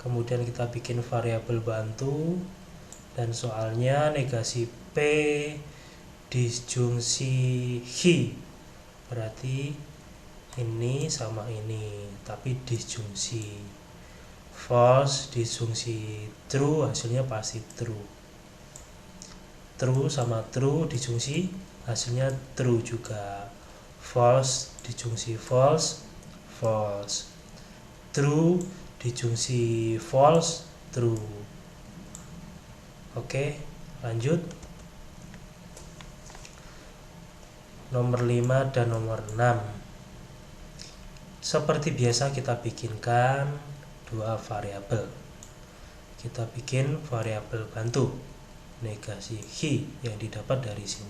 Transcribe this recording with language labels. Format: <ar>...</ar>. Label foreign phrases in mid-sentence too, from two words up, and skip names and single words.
<id>kemudian kita bikin variabel bantu, dan soalnya negasi P disjungsi Hi, berarti ini sama ini tapi disjungsi. False disjungsi true, hasilnya pasti true. True sama true disjungsi, hasilnya true juga. False disjungsi</id> <en>false, false.</en> <id>True disjungsi</id> <en>false, true.</en> <id>Oke, lanjut. Nomor 5 dan nomor 6. Seperti biasa kita bikinkan dua variabel. Kita bikin variabel bantu negasi Hi yang didapat dari sini.</id>